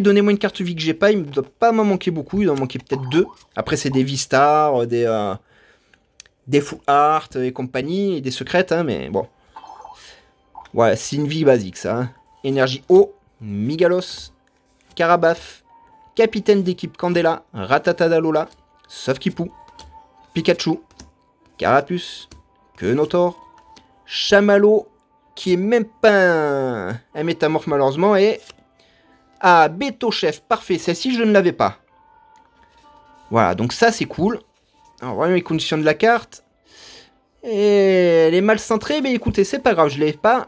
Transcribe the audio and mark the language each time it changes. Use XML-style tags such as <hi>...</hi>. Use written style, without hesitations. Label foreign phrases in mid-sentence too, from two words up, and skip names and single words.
<fr>Donnez-moi une carte vie que j'ai pas. Il ne doit pas m'en manquer beaucoup. Il doit en manquer peut-être 2. Après, c'est des V-Stars, des Full Art et compagnie. Et des secrètes, hein, mais bon. Ouais, c'est une vie basique, ça. Hein. Énergie eau. Migalos. Carabaf. Capitaine d'équipe Candela. Ratata d'Alola. Safkipou. Pikachu. Carapuce, Quenotor, Chamallow, qui est même pas un métamorphe malheureusement, et... Ah, Béto-Chef, parfait, celle-ci je ne l'avais pas. Voilà, donc ça c'est cool. Alors voyons les conditions de la carte. Et elle est mal centrée, mais écoutez, c'est pas grave, je l'ai pas.</fr>